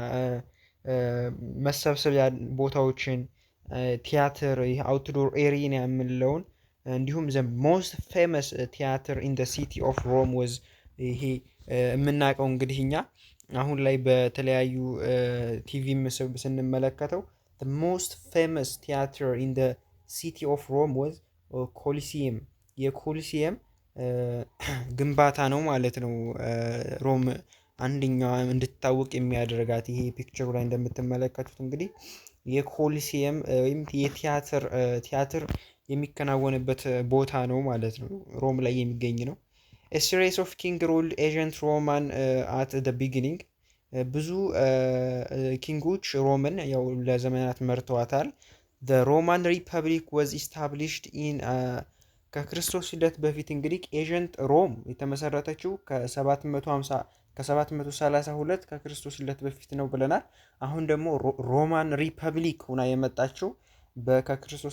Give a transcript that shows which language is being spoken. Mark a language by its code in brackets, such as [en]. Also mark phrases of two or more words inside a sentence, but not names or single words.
[am] መሰብሰቢያ ቦታዎችን ቲያትር ይህ [en] outdoor area [am] የምንለውን እንዲሁም [en] the most famous theater in the city of Rome was [am] ይሄ የምናውቀው እንግዲህ እኛ አሁን ላይ በተለያዩ ቲቪ ምስብ ስንመለከተው [en] the most famous theater in the city of Rome was [am] ኮሊሲየም የኮሊሲየም ግንባታ ነው ማለት ነው። ሮም አንደኛዋ እንድትታወቅ የሚያደርጋት ይሄ ፒክቸሩ ላይ እንደምትመለከቱት እንግዲህ የኮሊሲየም ወይም ቲያትር የሚከናወንበት ቦታ ነው ማለት ነው። ሮም ላይ የሚገኝ ነው። [en] A series of king ruled ancient Roman at the beginning። [am] ብዙ ኪንጎች ሮምን ያው ለዘመናት መርተዋታል። [en] The Roman Republic was established in [am] ከክርስቶስ ልደት በፊት እንግዲህ ኤንሸንት ሮም የተመሰረተችው ከ732 ከክርስቶስ ልደት በፊት ነው ብለናል። አሁን ደግሞ ሮማን ሪፐብሊክ ሆና የመጣችው ከክርስቶስ